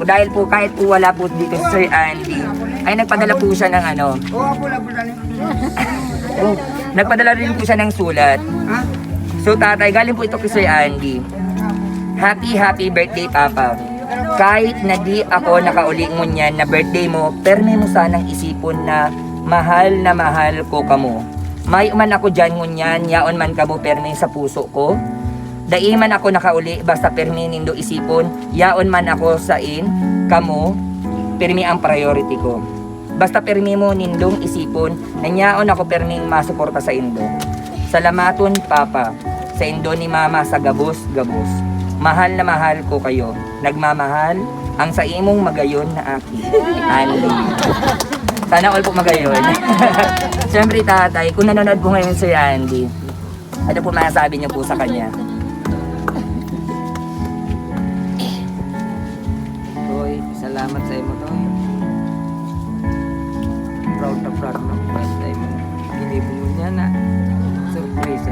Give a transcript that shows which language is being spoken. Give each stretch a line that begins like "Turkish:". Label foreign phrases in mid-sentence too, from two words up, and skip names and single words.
Filipino: Dahil po kahit po wala po dito si Sir Andy, ay nagpadala po siya ng nagpadala rin po siya ng sulat. So tatay, galing po ito kay Sir Andy.
English: Happy birthday Papa.
Bikol: Kahit na di ako nakauli ngunyan na birthday mo, perme mo sanang isipon na mahal ko kamo. May man ako dyan ngunyan, yaon man kamo perme sa puso ko. Dai man ako nakauli, basta perme nindo isipon, yaon man ako sa kamo, perme ang priority ko. Basta permi mo nindong isipon, nanyaon ako perming masuporta sa indo. Salamaton Papa, sa indo ni Mama sa gabos.
Filipino: Mahal na mahal ko kayo,
Bikol: nagmamahal ang sa imong magayon na aki.
Filipino: Andy. Sana all po magayon. Siyempre tatay, kung nanonood po ngayon si Andy, ano po masasabi niyo po sa kanya?
Bikol: Toy, salamat sa imo to. Proud na first time ginibong mo niya na surprise.